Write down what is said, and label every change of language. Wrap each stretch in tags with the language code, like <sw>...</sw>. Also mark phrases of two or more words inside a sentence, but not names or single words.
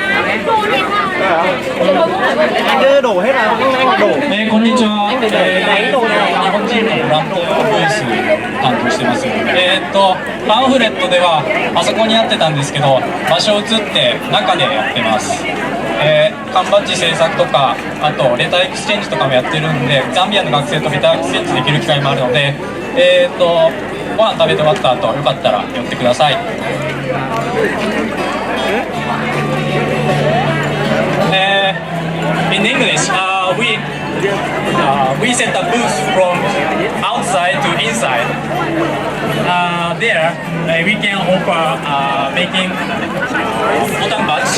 <vi>Anh đưa đổ hết là anh đổ.</vi> <ja>こんにちは。日本人のブランドブース担当してます。パンフレットではあそこにやってたんですけど、場所移って中でやってます。缶バッジ制作とか、あとレターエクスチェンジとかもやってるんで、ザンビアの学生とレターエクスチェンジできる機会もあるので、ご飯食べて終わった後よかったら寄ってください。</ja> <en>In English, we set a booth from outside to inside. There, we can offer making button badge.</en>